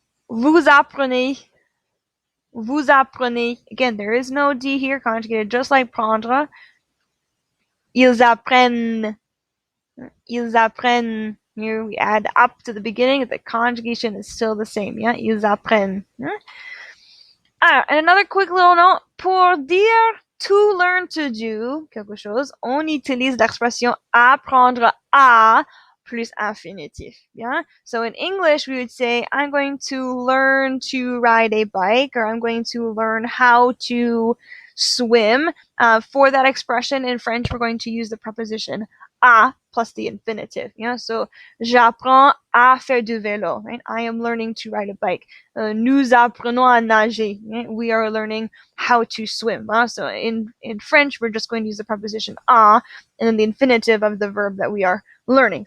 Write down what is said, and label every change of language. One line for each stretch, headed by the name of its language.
French: Vous apprenez. Vous apprenez.
English: Again, there is no D here, conjugated just like prendre.
French: Ils apprennent. Ils apprennent.
English: Here we add up to the beginning. The conjugation is still the same. Yeah,
French: ils apprennent.
English: And another quick little note.
French: Pour dire
English: to learn to do
French: quelque chose, on utilise l'expression apprendre à plus infinitif. Yeah?
English: So in English, we would say, I'm going to learn to ride a bike, or I'm going to learn how to swim. For that expression in French, we're going to use the preposition à plus the infinitive. Yeah?
French: So, j'apprends à faire du vélo.
English: Right? I am learning to ride a bike.
French: Nous apprenons à nager.
English: Right? We are learning how to swim. So in French, we're just going to use the preposition à and then the infinitive of the verb that we are learning.